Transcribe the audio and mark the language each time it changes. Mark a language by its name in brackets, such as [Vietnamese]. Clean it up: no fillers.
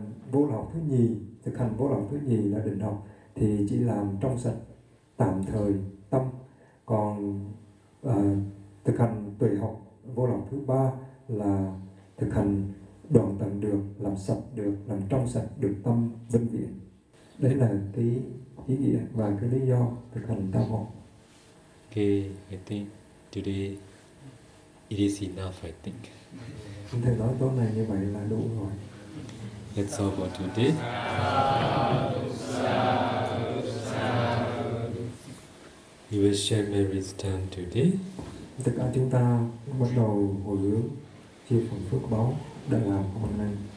[Vietnamese] Vô lậu thứ nhì, thực hành vô lậu thứ nhì là định học, thì chỉ làm trong sạch tạm thời tâm. Còn thực hành tùy học vô lậu thứ ba là thực hành đoạn tận được, làm sạch được, làm trong sạch được tâm vĩnh viễn. Đấy là cái ý nghĩa và cái lý do thực hành tam học. [English] Okay, I think today it is enough, I think. [Vietnamese] Chúng ta nói tối nay như vậy là đủ rồi. [English] That's all for today. You will share Mary's time today. [Vietnamese] Tất cả chúng ta bắt đầu hồi hướng chia phần phước báu đang làm hôm nay.